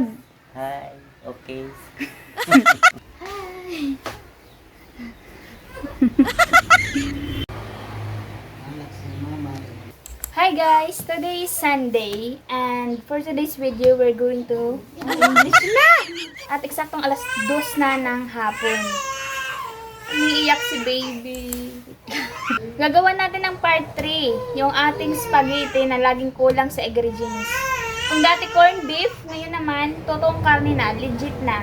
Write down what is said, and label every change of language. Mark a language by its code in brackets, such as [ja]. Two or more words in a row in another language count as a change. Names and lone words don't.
[en] Hi, okay. Hi guys, today is Sunday and for today's video we're going to English na! [tl] At eksaktong alas 2 na ng hapon. Umiiyak si baby. Gagawa natin ng part 3, yung ating spaghetti na laging kulang sa ingredients. Kung dati [en] corned beef, [tl] ngayon naman, totoong karne na, legit na.